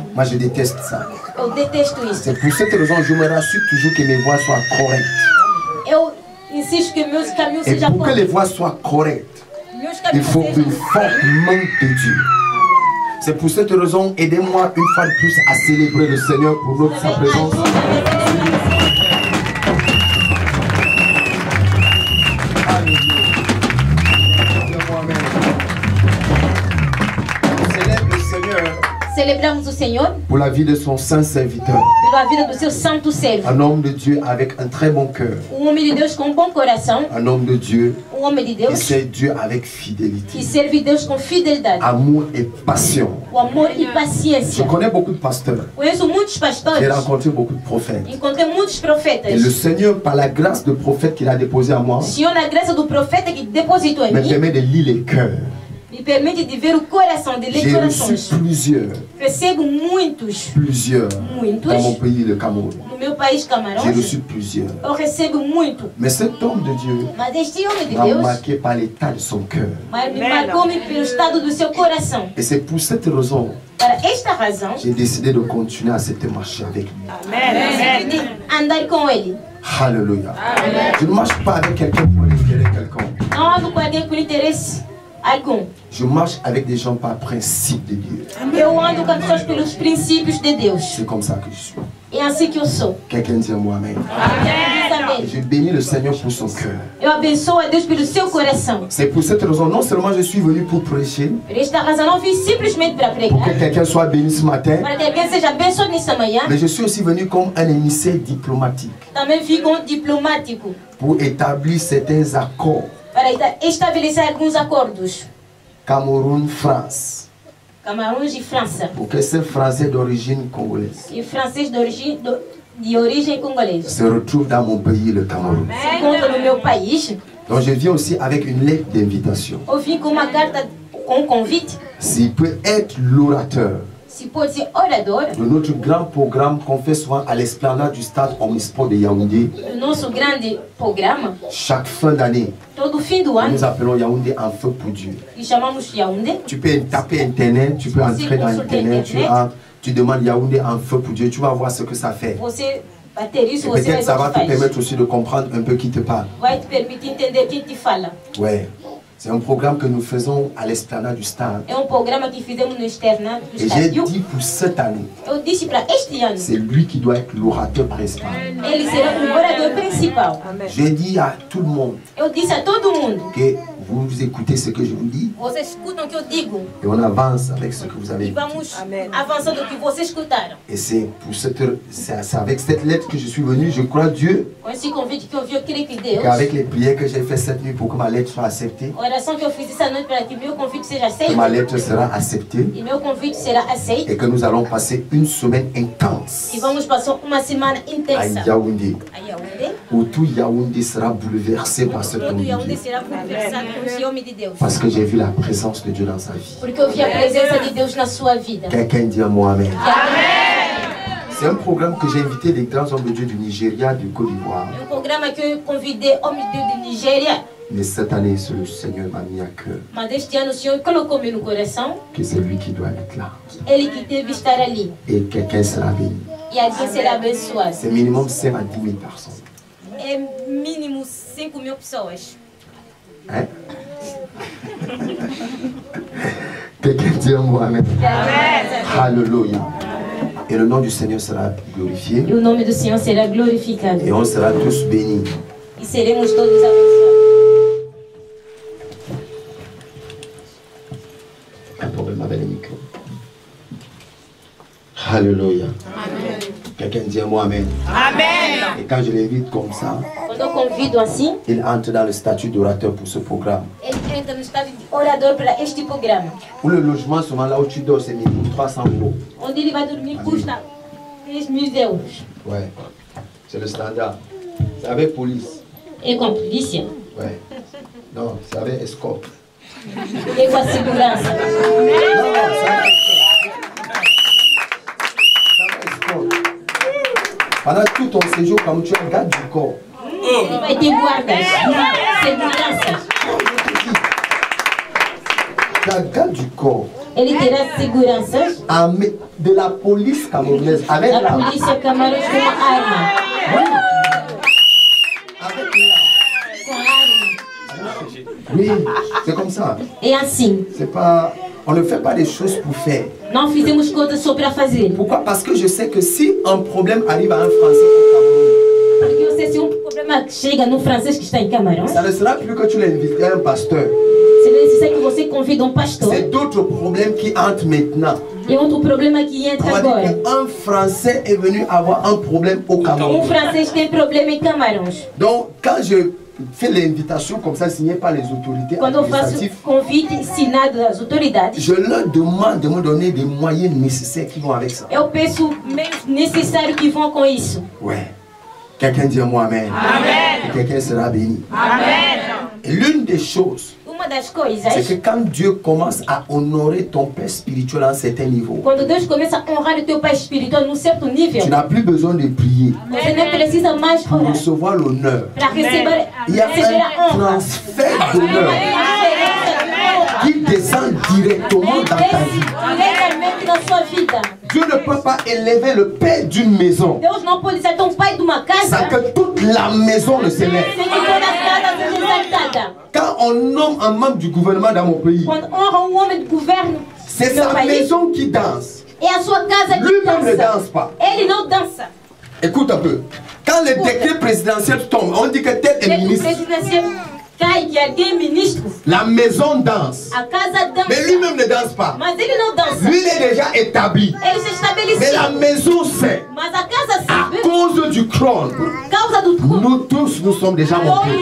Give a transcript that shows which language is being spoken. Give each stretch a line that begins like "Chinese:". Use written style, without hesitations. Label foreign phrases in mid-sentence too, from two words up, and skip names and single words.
French: Moi, je déteste ça.
Portuguese: Eu detesto isso.
French: C'est pour cette raison que je me rassure toujours que mes voies soient correctes.
Portuguese: Eu insisto que meus caminhos
French: Et
Portuguese: sejam
French: pour que les
Portuguese: corretos.
French: voies soient correctes,
Portuguese: Meus
French: il
Portuguese: caminhos
French: faut une
Portuguese: sejam
French: forte main de Dieu. C'est pour cette raison, aidez-moi une fois de plus à célébrer le Seigneur pour notre sa présence. On célèbre le Seigneur
Portuguese: Celebramos o Senhor
French: pour la vie de son saint serviteur.
Portuguese: pela vida do seu santo servo.
French: Un homme de Dieu avec un très bon cœur.
Portuguese: Homem de Deus com um bom coração.
French: Un homme de Dieu
Portuguese: Homem de
French: qui
Portuguese: Deus
French: sert Dieu avec
Portuguese: que
French: fidélité,
Portuguese: serve Deus com fidelidade.
French: amour et passion.
Portuguese: O amor e
French: Je
Portuguese: paciência.
French: connais beaucoup de pasteurs.
Portuguese: Conheço muitos pastores.
French: J'ai rencontré beaucoup de prophètes.
Portuguese: Encontrei muitos profetas.
French: Et le Seigneur, par la grâce de prophète qu'il a déposé à moi,
Portuguese: O Senhor, na graça do profeta que depositou em
French: me
Portuguese: mim,
French: permet de lire les cœurs.
Portuguese: me permite de ver o coração, de ler
French: J'ai
Portuguese: corações.
French: reçu plusieurs
Portuguese: Recebo muitos
French: dans mon pays, le Cameroun.
Portuguese: no meu país,
French: J'ai
Portuguese: Camarões.
French: reçu plusieurs.
Portuguese: Eu recebo muito.
French: Mais cet homme de Dieu
Portuguese: Mas este homem de
French: m'a
Portuguese: Deus
French: marqué par l'état de son cœur.
Portuguese: mas me marcou-me pelo estado do seu coração.
French: Et c'est pour cette raison
Portuguese: Para esta razão,
French: que j'ai décidé de continuer à cette marche avec lui.
Portuguese: decidi andar com ele.
French: Alléluia. Je ne marche pas avec quelqu'un pour intérêt quelconque.
Portuguese: Não ando com alguém por interesse algum.
French: Je marche avec des gens par principe de Dieu.
Portuguese: Eu ando com as pessoas pelos princípios de Deus.
French: C'est comme ça que je suis.
Portuguese: É assim que eu sou.
French: Quelqu'un dit à moi Amen.
Portuguese: Diz
French: Et
Portuguese: amém.
French: je bénis le Seigneur pour son cœur.
Portuguese: Eu abençoo a Deus pelo seu coração.
French: C'est pour cette raison, non seulement je suis venu pour prêcher,
Portuguese: Por esta razão, não vim simplesmente para
French: pour que
Portuguese: pregar,
French: quelqu'un soit béni ce matin,
Portuguese: para que alguém seja abençoado nesta manhã.
French: mais je suis aussi venu comme un émissaire diplomatique
Portuguese: Também vim com um diplomático
French: pour établir certains accords
Portuguese: para estabelecer alguns acordos.
French: Cameroun, France.
Portuguese: Camarões e França.
French: Porque c'est français d'origine congolaise.
Portuguese: E francês de origem congolaise.
French: Se retrouve dans mon pays, le Cameroun.
Portuguese: Se encontra no meu país.
French: Donc je viens aussi avec une lettre d'invitation.
Portuguese: Eu vim com uma carta com convite.
French: S'il peut être l'orateur
Portuguese: Se pode ser orador.
French: de notre grand programme qu'on fait souvent à l'esplanade du stade omnisport de Yaoundé.
Portuguese: O nosso grande programa,
French: Chaque fin d'année,
Portuguese: todo fim do ano,
French: nous appelons Yaoundé en feu pour Dieu.
Portuguese: que chamamos Yaoundé.
French: Tu peux taper internet, tu peux entrer dans internet, tu demandes Yaoundé en feu pour Dieu, tu vas voir ce que ça fait.
Portuguese: Você bater isso,
French: Et
Portuguese: você
French: peut-être ça va
Portuguese: vai
French: te permettre aussi de comprendre un peu qui te parle.
Portuguese: vai te permitir entender quem te fala.
French: Ouais. C'est un programme que nous faisons à l'esplanade du stade.
Portuguese: É programa que fizemos no externato do
French: Et j'ai
Portuguese: estádio.
French: dit pour cette année,
Portuguese: Eu disse para este ano,
French: c'est lui qui doit être l'orateur principal.
Portuguese: ele será o orador principal.
French: J'ai dit à tout le monde
Portuguese: Eu disse a todo mundo,
French: que vous écoutez ce que je vous dis
Portuguese: vocês escutam o que eu digo
French: et on avance avec ce que vous avez
Portuguese: e
French: dit.
Portuguese: vamos avançando o que vocês escutaram.
French: Et c'est avec cette lettre que je suis venu, je crois Dieu,
Portuguese: Com esse convite que eu vi, eu creio que Deus,
French: qu'avec les prières que j'ai faites cette nuit pour que ma lettre soit acceptée,
Portuguese: a oração que eu fiz essa noite para que meu convite seja
French: que
Portuguese: aceito,
French: ma lettre sera acceptée
Portuguese: e meu convite será aceito,
French: et que nous allons passer une semaine intense
Portuguese: e vamos passar uma semana
French: à
Portuguese: intensa
French: Yaoundé,
Portuguese: a Yaoundé.
French: où tout Yaoundé sera bouleversé par cet homme
Portuguese: Todo
French: de
Portuguese: Yaoundé
French: Dieu.
Portuguese: será conversado com esse homem de Deus,
French: Parce que j'ai vu la présence de Dieu dans sa vie.
Portuguese: porque eu vi a presença de Deus na sua vida.
French: Quelqu'un dit à moi Amen. C'est un programme que j'ai invité les grands hommes de Dieu du Nigeria, du Côte d'Ivoire.
Portuguese: É programa que eu convidei homens de Deus de Nigéria,
French: Mais cette année, le Seigneur m'a mis à cœur
Portuguese: mas este ano o Senhor colocou-me no coração,
French: que c'est lui qui doit être là.
Portuguese: ele que deve estar ali,
French: Et quelqu'un sera béni.
Portuguese: e alguém será abençoado.
French: C'est minimum 5 à 10 000 personnes.
Portuguese: É mínimo 5.000 pessoas.
French: Hein? Quelqu'un dit à moi Amen. Alléluia. Et le nom du Seigneur sera glorifié.
Portuguese: E o nome do Senhor será glorificado.
French: Et on sera tous bénis.
Portuguese: E seremos todos abençoados.
French: Un problème avec le micro. Alléluia. Quelqu'un dit à moi Amen. Et quand je l'invite comme ça,
Portuguese: Quando eu convido assim,
French: il entre dans le statut d'orateur pour ce programme.
Portuguese: ele entra no estado de orador para este programa.
French: Pour le logement, seulement là où tu dors, c'est 300 €.
Portuguese: Onde ele vai dormir custa 3.000 euros.
French: Ouais, c'est le standard. C'est avec police.
Portuguese: E com a polícia,
French: Ouais. Non, c'est avec escorte.
Portuguese: e com a segurança.
French: Non, c'est avec escorte. Pendant tout ton séjour, comme tu es un garde du corps,
Portuguese: Ele vai ter guardas, segurança.
French: tu es un garde du corps,
Portuguese: Ele terá seguranças
French: de la police camerounaise, avec
Portuguese: da
French: l'arme.
Portuguese: polícia Camarões com uma arma.
French: Avec l'arme.
Portuguese: Com arma.
French: Oui, c'est comme ça.
Portuguese: É assim.
French: C'est pas, on ne fait pas des choses pour faire.
Portuguese: Não fizemos coisas só para fazer.
French: Pourquoi? Parce que je sais que si un problème arrive à un Français au Cameroun,
Portuguese: Porque eu sei se problema chega no francês que está em Camarões,
French: ça ne sera plus que tu l'invites à un pasteur.
Portuguese: se necessita que você convida pastor.
French: C'est d'autres problèmes qui entrent maintenant.
Portuguese: E outro problema que
French: On
Portuguese: entra
French: va dire
Portuguese: agora.
French: qu'un Français est venu avoir un problème au Cameroun.
Portuguese: Francês tem problema em Camarões.
French: Donc, quand je fais l'invitation comme ça, signée par les autorités
Portuguese: Quando eu faço
French: administratives,
Portuguese: convite assinado das autoridades,
French: je leur demande de me donner des moyens nécessaires qui vont avec ça.
Portuguese: eu peço meios necessários que vão com isso.
French: Ouais. Quelqu'un dit à moi Amen. Et quelqu'un sera béni. Et l'une des choses,
Portuguese: Uma das
French: c'est
Portuguese: coisas,
French: que quand Dieu commence à honorer ton père spirituel à un certain niveau,
Portuguese: quando Deus começa a honrar o teu pai espiritual num certo nível,
French: tu n'as plus besoin de prier
Portuguese: você não precisa mais
French: pour
Portuguese: orar
French: recevoir l'honneur.
Portuguese: para receber,
French: Il y a
Portuguese: receber a
French: un
Portuguese: honra.
French: transfert d'honneur
Portuguese: A
French: qui descend directement dans ta vie.
Portuguese: diretamente na sua vida.
French: Dieu ne peut pas élever le père d'une maison
Portuguese: Deus não pode ser tão pai de uma
French: sans
Portuguese: casa
French: que toute la maison ne s'élève.
Portuguese: sem que toda a casa seja exaltada.
French: Quand on nomme un membre du gouvernement dans mon pays,
Portuguese: Quando honra homem do governo,
French: c'est
Portuguese: meu
French: sa
Portuguese: país,
French: maison qui danse.
Portuguese: é a sua casa que
French: Lui-même ne
Portuguese: dança.
French: danse pas.
Portuguese: Ele não dança.
French: Écoute un peu. Quand le décret présidentiel tombe, on dit que tel est
Portuguese: Ele
French: ministre.
Portuguese: presidencial
French: La maison danse. Mais lui-même ne danse pas. Lui, il est déjà établi. Mais la maison sait. À cause du trône, nous tous, nous sommes déjà montés.